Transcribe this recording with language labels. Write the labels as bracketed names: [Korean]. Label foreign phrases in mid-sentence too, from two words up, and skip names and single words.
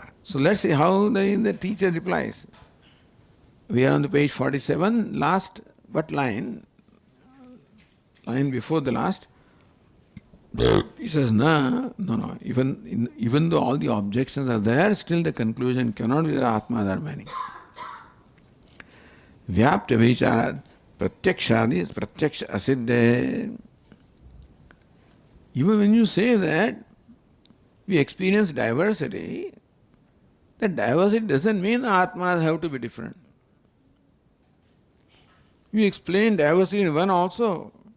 [English] So let's see how the teacher replies. We are on the page 47, last, what line? Line before the last. He says, no, even though all the objections are there, still the conclusion cannot be that Atma are many. [Sanskrit] Vyapta vichara pratyakshadi is pratyaksha asiddhe. [English] Even when you say that we experience diversity, that diversity doesn't mean Atmas have to be different. We explain diversity in one also.